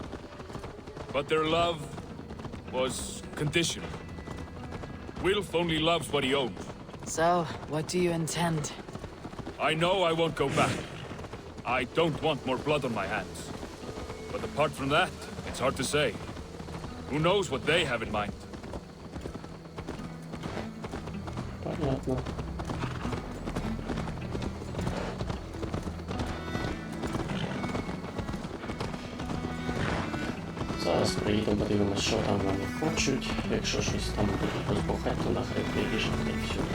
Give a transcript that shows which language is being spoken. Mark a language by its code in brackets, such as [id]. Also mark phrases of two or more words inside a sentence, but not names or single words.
[en] But their love was conditional. Wilf only loves what he owns. So, what do you intend? I know I won't go back. I don't want more blood on my hands. But apart from that, it's hard to say. Who knows what they have in mind? [uk] Понятно. Зараз приїдемо, подивимося, що там вони хочуть. Якщо щось там будуть розбухати, то нахрен прибіжимо та й все.